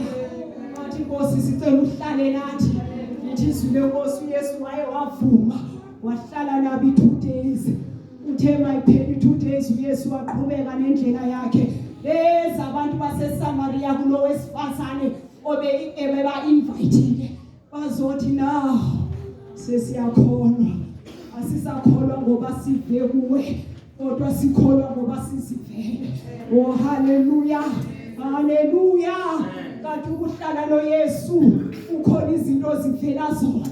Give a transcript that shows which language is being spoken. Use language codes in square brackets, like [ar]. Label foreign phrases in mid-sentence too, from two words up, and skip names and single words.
[zu] Bathi Nkosi sicela uhlale nathi. Lithi izwi lenkosi uYesu waye wavuma wahlala nabo 2 days. Uthe mayipheli 2 days uYesu waqhubeka nendlela yakhe. Lezi abantu baseSamaria kulo wesifazane obeba invite bazothi now sesiyakholwa. Asisakholwa ngoba sive kuwe, kodwa sikholwa ngoba sizivele. Oh haleluya, haleluya. Kanti ukuhlala noYesu ukhona izinto zivela zona.